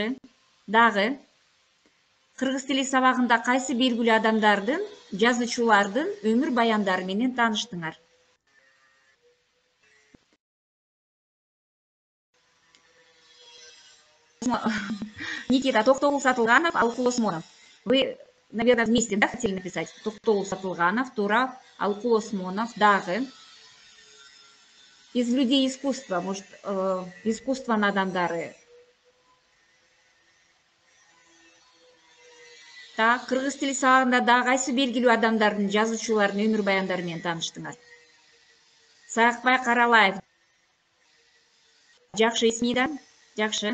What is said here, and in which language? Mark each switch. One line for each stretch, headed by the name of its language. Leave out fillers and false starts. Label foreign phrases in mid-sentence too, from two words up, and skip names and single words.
Kyrgyz: Дагы кыргыз тили сабагында кайсы белгилүү адамдардын, жазуучулардын өмүр баяндары менен тааныштыңар? Никита, Токтогул Сатылганов, Алкул Осмонов.
Russian: Вы, наверное, вместе, да, хотели написать?
Kyrgyz: Токтогул Сатылганов, Тура, Алкул Осмонов.
Russian: Дагы из людей искусства, может,
Kyrgyz: искусство адамдары. Так, кыргыз тили сабагында дагы кайсы белгилүү адамдардын, жазуучулардын өмүр баяндары менен тааныштыңар? Саякбай Каралаев. Жакшы, Эсмида. Жакшы.